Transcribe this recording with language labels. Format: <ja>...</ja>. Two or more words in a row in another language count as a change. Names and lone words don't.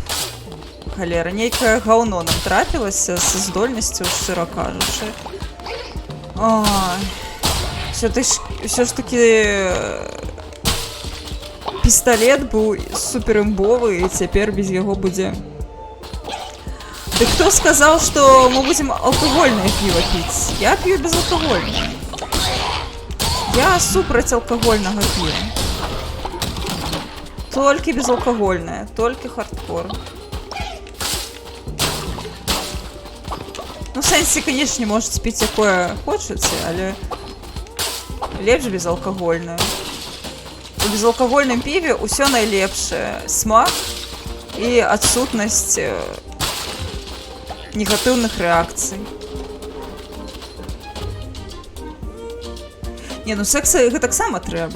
<be>Халера, нейкае гаўно нам трапілася са здольнасцю, шчыра кажучы. Всё ж таки пісталет быў суперымбовы, і цяпер без яго будзе</be> <ru>Ты кто сказал, что мы будем алкогольное пиво пить? Я пью безалкогольное. Я супраць алкогольного пива. Только безалкогольное, только хардкор. Ну, в сенсі, конечно, можете пить якое хочете,</ru> <be>але лепш безалкогольное. У безалкогольным пиве усё найлепшае. Смак і адсутнасць негатыўных рэакцый. Не, ну секса гэтаксама трэба.</be>